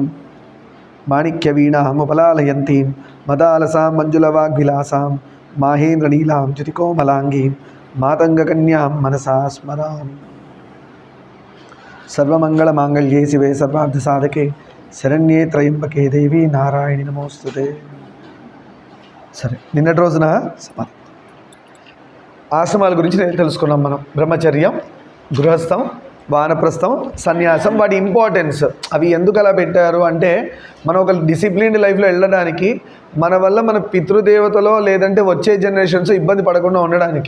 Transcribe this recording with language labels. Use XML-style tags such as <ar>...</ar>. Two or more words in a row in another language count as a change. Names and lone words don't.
<sa>माणिक्यवीणामुपलालयन्तीं मदालसां मञ्जुलवाग्विलासां माहेन्द्रनीलां च्युतिकोमलाङ्गीं मातङ्गकन्यां मनसा स्मरामि। सर्वमंगलमांगल्ये शिवे सर्वार्थसाधके शरण्ये त्र्यंबके देवी नारायणी नमोस्तुते।</sa> <te>సరే, నిన్నటి రోజున ఆశ్రమాల గురించి తెలుసుకున్నాం మనం. బ్రహ్మచర్యం, గృహస్థం, వానప్రస్థం, సన్యాసం, వాటి ఇంపార్టెన్స్, అవి ఎందుకు అలా పెట్టారు అంటే మనం ఒక</te> <en>disciplined lifeలో</en> <te>వెళ్ళడానికి, మన వల్ల మన పితృదేవతలో లేదంటే వచ్చే జనరేషన్స్ ఇబ్బంది పడకుండా ఉండడానికి.</te>